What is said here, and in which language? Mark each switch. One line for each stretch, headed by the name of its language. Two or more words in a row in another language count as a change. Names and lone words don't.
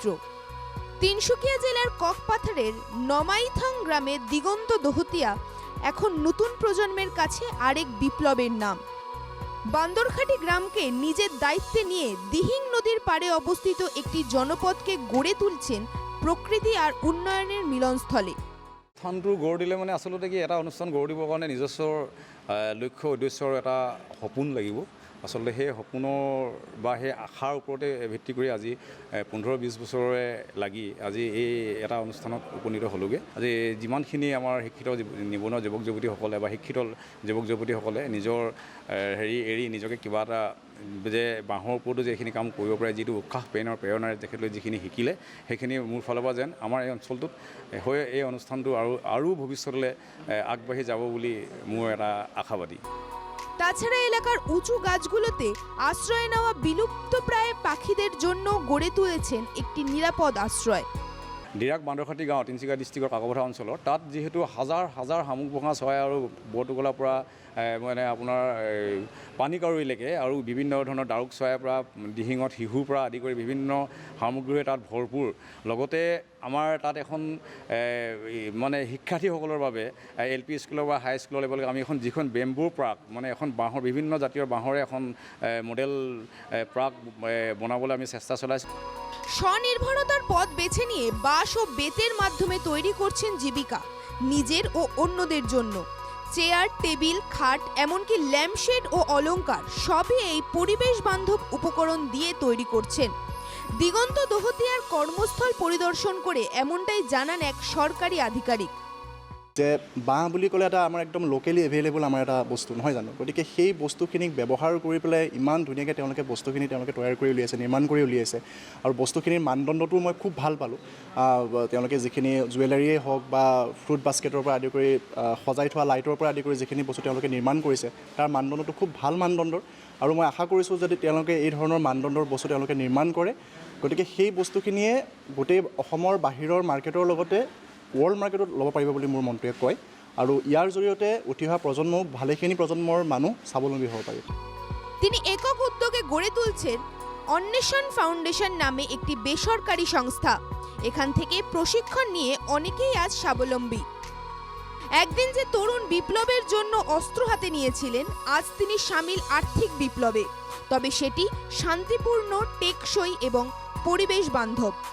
Bangla: তিনসুকিয়া জেলার ককপাথরের নমাইথং গ্রামের দিগন্ত দহতিয়া এখন নতুন প্রজন্মের কাছে আরেক বিপ্লবের নাম। বান্দরখাটি গ্রামকে নিজের দায়িত্বে নিয়ে দিহিং নদীর পাড়ে অবস্থিত একটি জনপদকে গড়ে তুলছেন প্রকৃতি আর উন্নয়নের মিলনস্থলে।
Assamese: অনুষ্ঠানটো গঢ় দিলে মানে আচলতে কি এটা অনুষ্ঠান গঢ় দিবৰ কাৰণে নিজস্ব লক্ষ্য উদ্দেশ্যৰ এটা সপোন লাগিব। আচলতে সেই সপোনৰ বা সেই আশাৰ ওপৰতে ভিত্তি কৰি আজি 15-20 বছৰৰে লাগি আজি এই এটা অনুষ্ঠানত উপনীত হ'লোগৈ। আজি যিমানখিনি আমাৰ শিক্ষিত নিবনুৱা যুৱক যুৱতীসকলে বা শিক্ষিত যুৱক যুৱতীসকলে নিজৰ এৰি নিজকে কিবা এটা যে বাঁহৰ ওপৰতো যিখিনি কাম কৰিব পাৰে, যিটো উৎসাহ প্ৰেৰণাৰে তেখেতলোকে যিখিনি শিকিলে, সেইখিনি মোৰ ফালৰ পৰা যেন আমাৰ এই অঞ্চলটোত হৈ এই অনুষ্ঠানটো আৰু ভৱিষ্যতলৈ আগবাঢ়ি যাব বুলি মোৰ এটা আশাবাদী।
Bangla: তাছাড়া এলাকার উঁচু গাছগুলোতে আশ্রয় নেওয়া বিলুপ্তপ্রায় পাখিদের জন্য গড়ে তুলেছেন একটি নিরাপদ আশ্রয়।
Assamese: ডিৰাক বান্দৰখাটি গাঁও তিনিচুকীয়া ডিষ্ট্ৰিক্টৰ কাকপথাৰ অঞ্চলৰ তাত যিহেতু হাজাৰ হাজাৰ শামুকভঙা চৰাই আৰু বৰটোকোলাৰ পৰা মানে আপোনাৰ পানী কাউৰীলৈকে আৰু বিভিন্ন ধৰণৰ ডাউক চৰাইৰ পৰা দিহিঙত শিহুৰ পৰা আদি কৰি বিভিন্ন সামগ্ৰীৰে তাত ভৰপূৰ। লগতে আমাৰ তাত এখন মানে শিক্ষাৰ্থীসকলৰ বাবে LP স্কুলৰ বা হাই স্কুলৰ লেভেললৈকে আমি এখন যিখন বেম্বুৰ প্ৰাক মানে এখন বাঁহৰ বিভিন্ন জাতীয় বাঁহৰে এখন মডেল প্ৰাক বনাবলৈ আমি চেষ্টা চলাইছোঁ।
Bangla: স্বনির্ভরতার পথ বেছে নিয়ে বাঁশ ও বেতের মাধ্যমে তৈরি করছেন জীবিকা নিজের ও অন্যদের জন্য। চেয়ার, টেবিল, খাট, এমনকি ল্যাম্পশেড ও অলংকার সবই এই পরিবেশ বান্ধব উপকরণ দিয়ে তৈরি করছেন। দিগন্ত দহতিয়ার কর্মস্থল পরিদর্শন করে এমনটাই জানান এক সরকারি আধিকারিক।
Assamese: যে বাঁহ বুলি ক'লে এটা আমাৰ একদম
English: locally available
Assamese: আমাৰ এটা বস্তু নহয় জানো, গতিকে সেই বস্তুখিনিক ব্যৱহাৰ কৰি পেলাই ইমান ধুনীয়াকৈ তেওঁলোকে বস্তুখিনি তৈয়াৰ কৰি উলিয়াইছে, নিৰ্মাণ কৰি উলিয়াইছে। আৰু বস্তুখিনিৰ মানদণ্ডটো মই খুব ভাল পালোঁ। তেওঁলোকে যিখিনি জুৱেলাৰীয়ে হওক বা ফ্ৰুট বাস্কেটৰ পৰা আদি কৰি সজাই থোৱা লাইটৰ পৰা আদি কৰি যিখিনি বস্তু তেওঁলোকে নিৰ্মাণ কৰিছে, তাৰ মানদণ্ডটো খুব ভাল মানদণ্ডৰ। আৰু মই আশা কৰিছোঁ যদি তেওঁলোকে এই ধৰণৰ মানদণ্ডৰ বস্তু তেওঁলোকে নিৰ্মাণ কৰে, গতিকে সেই বস্তুখিনিয়ে গোটেই অসমৰ বাহিৰৰ মাৰ্কেটৰ লগতে ৱৰ্ল্ড মাৰ্কেটত ল'ব পাৰিব বুলি মোৰ মনটোৱে কয়। আৰু ইয়াৰ জৰিয়তে উঠি অহা প্ৰজন্মও ভালেখিনি প্ৰজন্মৰ মানুহ স্বাৱলম্বী হ'ব পাৰিব।
Bangla: তিনি একক উদ্যোগে গড়ে তুলছেন অন্বেষণ ফাউন্ডেশন নামে একটি বেসরকারি সংস্থা। এখান থেকে প্রশিক্ষণ নিয়ে অনেকেই আজ স্বাবলম্বী। একদিন যে তরুণ বিপ্লবের জন্য অস্ত্র হাতে নিয়েছিলেন, আজ তিনি সামিল আর্থিক বিপ্লবে, তবে সেটি শান্তিপূর্ণ, টেকসই এবং পরিবেশ বান্ধব।